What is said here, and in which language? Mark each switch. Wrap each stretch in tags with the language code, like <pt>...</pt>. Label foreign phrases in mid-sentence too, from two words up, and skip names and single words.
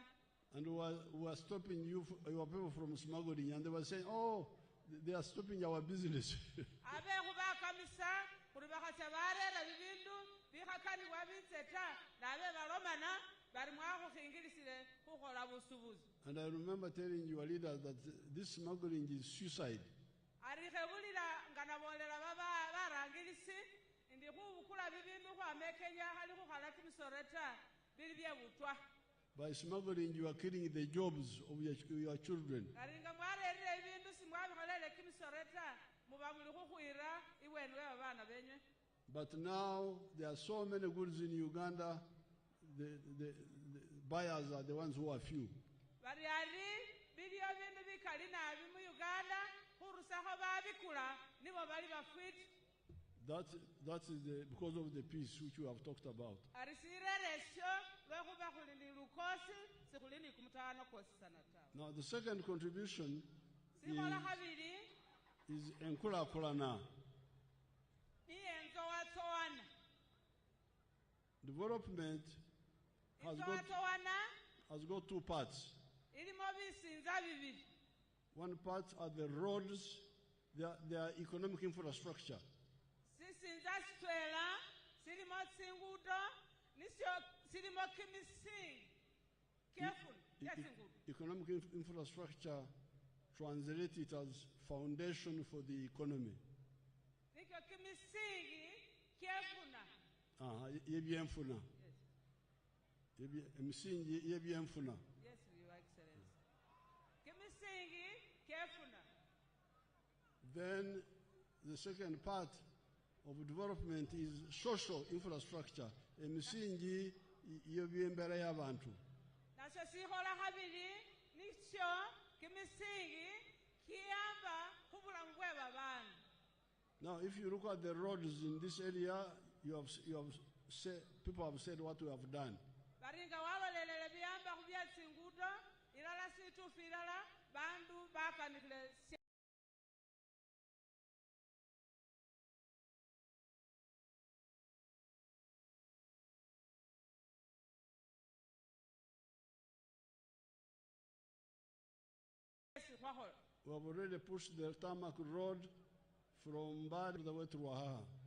<en>And we were stopping your people from smuggling, and they were saying, oh, they are stopping our business.</en> <myx>abe khubakamisa khuri bakhatsya barera bibindu bikhakanibwa bitseta nabe balomana bari mwakhukhingilisile khukhola busubuzi.</myx> <en>And I remember telling your leaders that this smuggling is suicide.</en> <myx>ari khebulila nga nabolela barangilisi ndi khubukula bibindu khwama Kenya khali khukhala kimisoro ta bili byebutwa.</myx> <en>By smuggling, you are killing the jobs of your children.</en> <myx>ari nga mwarerire ibindu simwabikholele kimisoro ta muba muli khukhwira iweni we babana benywe.</myx> <en>But now there are so many goods in Uganda, the buyers are the ones who are few.</en> <myx>bari ari biliyo bindu bikali nabi mu Uganda khurusakho babikula nibo bali bafwiti.</myx> <en>That is because of the peace which we have talked about.</en> <myx>ari sirere esyo lwe olwekuba khuli ni lukosi sikhuli ni kumutawano kosisana tawe.</myx> <en>Now, the second contribution</en> <myx>Sikhola khabili</myx> <en>is enkhulakhulana.</en> <myx>ni enzowatsowano.</myx> <en>Development has got two parts.</en> <myx>Ilimo bisinza bibili.</myx> <en>One part are the roads, their economic infrastructure.</en> <myx>Sisinza sitwela silimo tsingudo nisyo silimo kimisingi kyefuna kyetsingudo.</myx> <en>Economic infrastructure, translate it as foundation for the economy.</en> <myx>Nikyo kimisingi kyefuna.</myx> <lg>Yebyenfuna. Emisingi yebyenfuna.</lg> <en>Yes, Your Excellency.</en> <myx>Kimisingi kyefuna.</myx> <en>Then the second part of development is social infrastructure.</en> <lg>Emisingi yebyembera y'abantu.</lg> <myx>Nasyo sikhola khabili nisyo kimisingi kiyamba khubulamu bwe babandu.</myx> <en>Now, if you look at the roads in this area, you have said, people have said what we have done.</en> <myx>Baringa walolelele biyamba khubya tsingudo ilala situfu ilala bandu bakanikile.</myx> <en>We have already pushed the tarmac road from Bad all the way to Wahaha.</en>